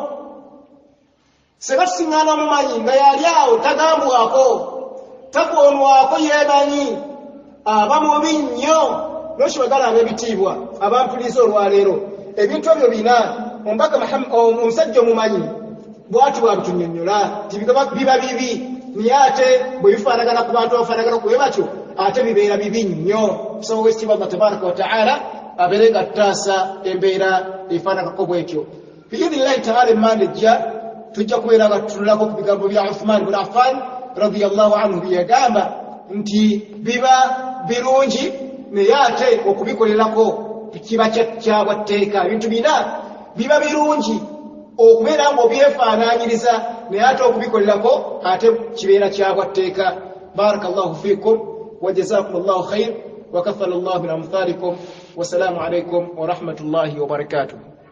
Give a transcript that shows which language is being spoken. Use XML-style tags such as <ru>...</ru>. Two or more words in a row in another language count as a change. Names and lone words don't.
<lg>senga tusiŋŋaana omumanyi nga yali awo tagambwako takoonwako yeemanyi aba mubi nnyo n'okibagalanga ebitiibwa abampuliza olwaleero ebintu ebyo bina omubaka omusajja omumanyi bw'ati bw'abitunnyonnyola biba bibi naye ate bwe bifaanagana ku bantu abafaanagana kuwe batyo ate bibeera bibi nnyo tusaba wekitiibwa</lg> <ar>الله تبارك وتعالى</ar> <lg>abeere nga tutaasa embeera efaanagako bwetyo</lg> <ar>بإذن الله تعالى</ar> <lg>emmanda ejja tujja kubeera nga tutunulako ku bigambo bya Uthman ibn Affan</lg> <ar>رضي الله عنه</ar> <lg>byagamba nti biba birungi naye ate okubikolerako kiba kyabwatteeka ebintu bina biba birungi okubeera nga obyefaanaanyiriza naye ate okubikolerako ate kibeera kyabwatteeka</lg> <ar>بارك الله فيكم وجزاكم الله خيرا وكفل الله من أمثالكم والسلام عليكم ورحمة الله وبركاته</ar>